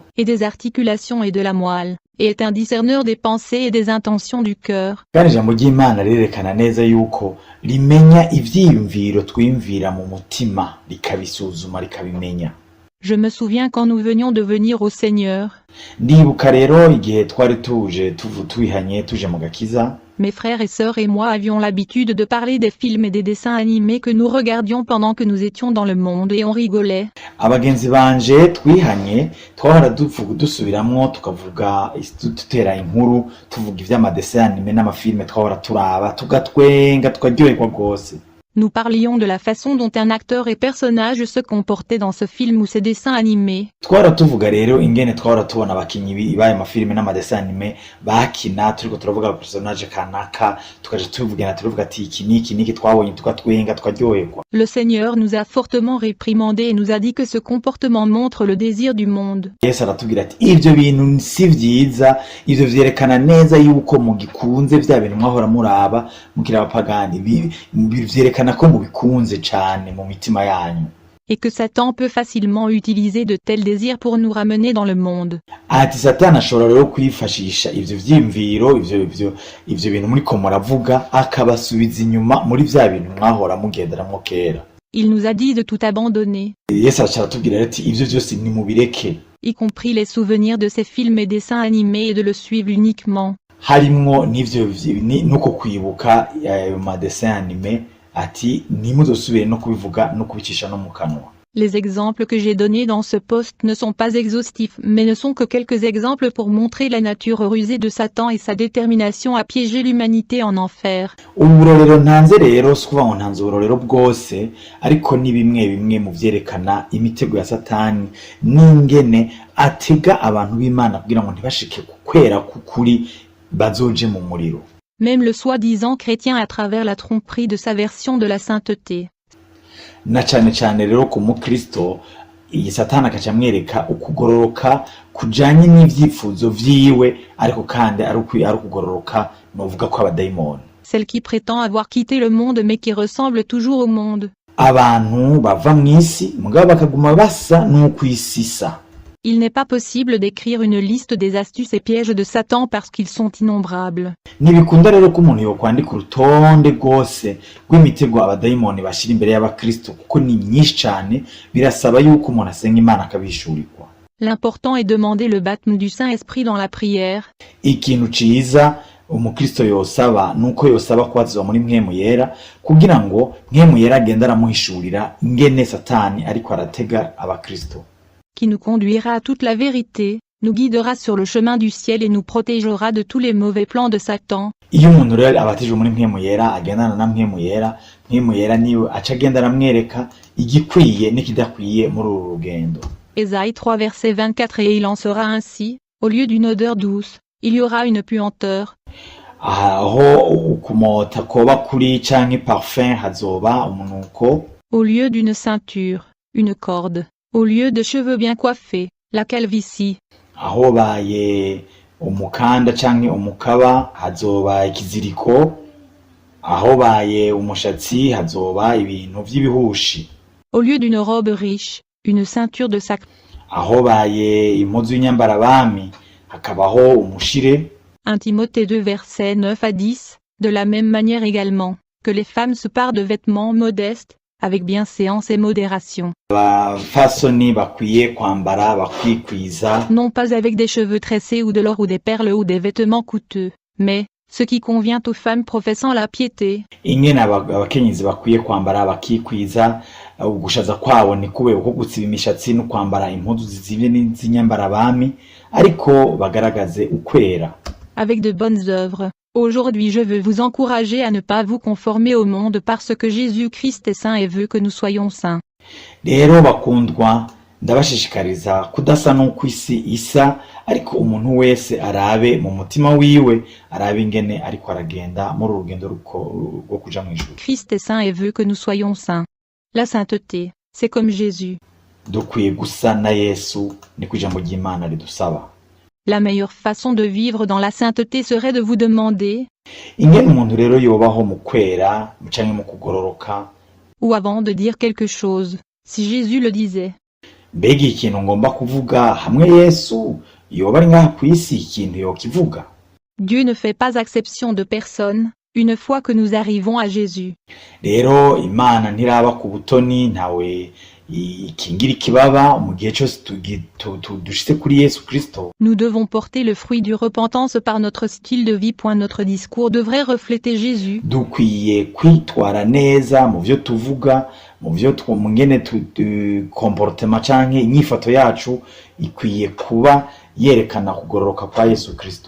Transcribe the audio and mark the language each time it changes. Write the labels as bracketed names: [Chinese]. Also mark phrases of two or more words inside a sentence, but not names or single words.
[French] Et des articulations et de la moelle, et est un discerneur des pensées et des intentions du cœur. [Rundi] Kandi ijambo ry'Imana rirerekana neza yuko rimenya ivyiyumviro twiyumvira mu mutima, rikabisuzuma rikabimenya. [French] Je me souviens quand nous venions de venir au Seigneur. [Rundi] Ndibuka rero igihe twari twihanye tuje mu gakiza. [French] Mes frères et sœurs et moi avions l'habitude de parler des films et des dessins animés que nous regardions pendant que nous étions dans le monde et on rigolait. [Rundi] Abagenzi banje twihanye twahora dusubiramwo tukavuga tutera inkuru tuvuga ivy'amadessin anime n'amafilme twahora turaba tugatwenga tukaryoherwa rwose. [French] Nous parlions de la façon dont un acteur et personnage se comportaient dans ce film ou ces dessins animés. [Rundi] Twahora tuvuga rero ingene twahora tubona abakinyi b'aya mafilme n'amadessin anime bakina, turiko turavuga personage kanaka, tukaja tuvuga ati iki niki twabonye tukatwenga tukaryoherwa. [French] Le Seigneur nous a fortement réprimandés et nous a dit que ce comportement montre le désir du monde. [Rundi] Yesu aratubwira ati ivyo bintu si vyiza, ivyo vyerekana neza yuko mugikunze vya bintu mwahora muraba mukira abapagani, vyerekana ko mubikunze cane mu mitima yanyu. [French] Et que Satan peut facilement utiliser de tels désirs pour nous ramener dans le monde. [Rundi] Ati Satani ashobora rero kwifashisha ivyo vyiyumviro ivyo bintu muriko muravuga akabasubiza inyuma muri vya bintu mwahora mugenderamwo kera. [French] Il nous a dit de tout abandonner. [Rundi] Yesu aratubwira ati ivyo vyose nimubireke, [French] y compris les souvenirs de ces films et dessins animés et de le suivre uniquement. [Rundi] Harimwo n'ivyo nuko kwibuka ayo madessin anime, ati nimuzosubire no kubivuga no kubicisha no mu kanwa. [French] Les exemples que j'ai donnés dans ce post ne sont pas exhaustifs mais ne sont que quelques exemples pour montrer la nature rusée de Satan et sa détermination à piéger l'humanité en enfer. [Rundi] Uburorero ntanze rero skuva ngo ntanze uburorero bwose, ariko ni bimwe mu vyerekana imitego ya Satani n'ingene atega abantu b'Imana kugira ngo ntibashike kukwera kukuri bazoje mu muriro. [French] Même le soi-disant chrétien à travers la tromperie de sa version de la sainteté. [Rundi] Na cane rero ku mukristo iyi Satani akaca amwereka ukugororoka kujanye n'ivyifuzo vyiwe, ariko kandi ari ukugororoka novuga ko abadayimoni. [French] Celle qui prétend avoir quitté le monde mais qui ressemble toujours au monde. [Rundi] Abantu bava mw'isi mugabo bakaguma basa n'ukwisisa. [French] Il n'est pas possible d'écrire une liste des astuces et pièges de Satan parce qu'ils sont innombrables. [Rundi] Ntibikunda rero ko umuntu yokwandika urutonde rwose rw'imitego abadayimoni bashira imbere y'abakristo kuko ni myinshi cane, birasaba yuko umuntu asenga Imana akabishurirwa. [French] L'important est demander le baptême du Saint-Esprit dans la prière. [Rundi] Ikintu ciza umukristo yosaba nuko yosaba kwazwa muri mpwemu yera kugira ngo mpwemu yera agenda aramuhishurira ingene Satani ariko aratega abakristo. [French] Qui nous conduira à toute la vérité, nous guidera sur le chemin du ciel et nous protégera de tous les mauvais plans de Satan. [Rundi] Iyo umuntu rero abatijwe muri mpwemu yera agendana na mpwemu yera niwe aca agenda aramwereka igikwiye n'ikidakwiye muri uru rugendo. [French] Ésaïe 3 verset 24 Et il en sera ainsi, Au lieu d'une odeur douce, il y aura une puanteur. [Rundi] aho ukumota koba kuri canke parfum hazoba umunuko. [French] Au lieu d'une ceinture, une corde. Au lieu de cheveux bien coiffés, la calvitie. [Rundi] Aho baye umukanda canke umukaba hazoba ikiziriko. Aho baye umushatsi hazoba ibintu vy'ibihushi. [French] Au lieu d'une robe riche, une ceinture de sac. [Rundi] Aho baye impuzu y'inyambarabami hakabaho umushire. [French] 1 Timothée 2 versets 9 à 10, de la même manière également, que les femmes se parent de vêtements modestes, avec bienséance et modération. [Rundi] Abafasoni bakwiye kwambara bakwikwiza. [French] Non pas avec des cheveux tressés ou de l'or ou des perles ou des vêtements coûteux, mais ce qui convient aux femmes professant la piété. [Rundi] Ingene abakenyezi bakwiye kwambara bakikwiza, ugushaza kwabo ni kube uko gutsiba imishatsi no kwambara impuzu zizibye n'izinyambarabami, ariko bagaragaze ukwera. [French] Avec de bonnes œuvres. Aujourd'hui je veux vous encourager à ne pas vous conformer au monde parce que Jésus-Christ est saint et veut que nous soyons saints. [Rundi] Rero bakundwa, ndabashishikariza kudasa n'uko isi isa, ariko umuntu wese arabe mu mutima wiwe, arabe ingene ariko aragenda muri urugendo rwo kuja mu ijuru. [French] Christ est saint et veut que nous soyons saints. La sainteté, c'est comme Jésus. [Rundi] Dukwiye gusa na Yesu, niko ijambo ry'Imana ridusaba. [French] La meilleure façon de vivre dans la sainteté serait de vous demander, [Rundi] ingene umuntu rero yobaho mu kwera, canke mu kugororoka, [French] ou avant de dire quelque chose, si Jésus le disait. [Rundi] Mbega ikintu ngomba kuvuga hamwe Yesu yoba ari ngaha kw'isi ikintu yokivuga. [French] Dieu ne fait pas exception de personne, une fois que nous arrivons à Jésus. [Rundi] Rero Imana ntiraba ku butoni, ntawe ikingira ikibaba mu gihe cyose dushitse kuri Yesu Kristo. [French] Nous devons porter le fruit du repentance par notre style de vie. Notre discours devrait refléter Jésus. [Rundi] Dukwiye kwitwara neza mu vyo tuvuga, mu vyo twumungene comportement canke inyifato yacu ikwiye kuba yerekana kugororoka kwa Yesu Kristo.